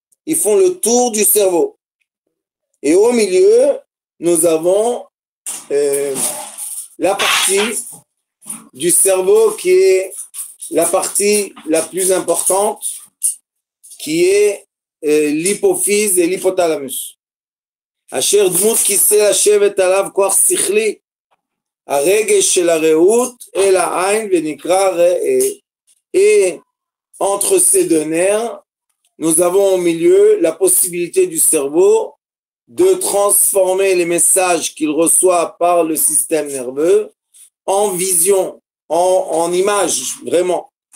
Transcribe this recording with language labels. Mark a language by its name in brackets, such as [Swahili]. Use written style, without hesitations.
[French] Ils font le tour du cerveau. Et au milieu, nous avons la partie du cerveau qui est la partie la plus importante, qui est l'hypophyse et l'hypothalamus. [Hebrew] אשר דמות כיסא לשבת עליו כוח שכלי, הרגש של הראות אל העין ונקרא ראה. [French] Et entre ces deux nerfs, nous avons au milieu la possibilité du cerveau de transformer les messages qu'il reçoit par le système nerveux en vision, en image, vraiment.